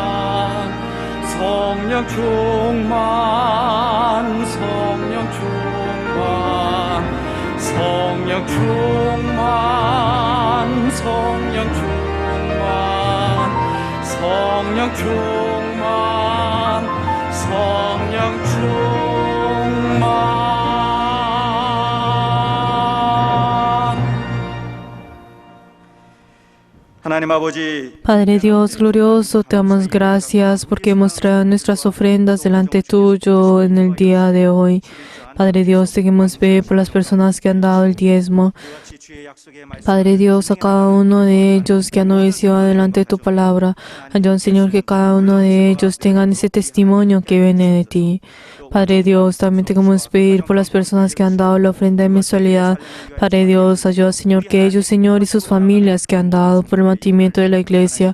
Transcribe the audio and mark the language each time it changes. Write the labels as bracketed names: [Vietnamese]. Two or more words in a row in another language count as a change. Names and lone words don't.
[Korean] 성령 충만 성령 충만 성령 충만 성령 충만 성령 충만 성령 충만. 하나님 아버지, [Spanish] Padre Dios glorioso, te damos gracias porque hemos traído nuestras ofrendas delante tuyo en el día de hoy. Padre Dios, te queremos ver por las personas que han dado el diezmo. [Korean] 같이 주의 약속에 말씀 [Spanish] Padre Dios, a cada uno de ellos que han obedecido adelante de tu palabra. Ayúdanos, Señor, que cada uno de ellos tengan ese testimonio que viene de ti. Padre Dios, también te queremos pedir por las personas que han dado la ofrenda de mensualidad. Padre Dios, ayuda, Señor, que ellos, Señor, y sus familias que han dado por el mantenimiento de la iglesia.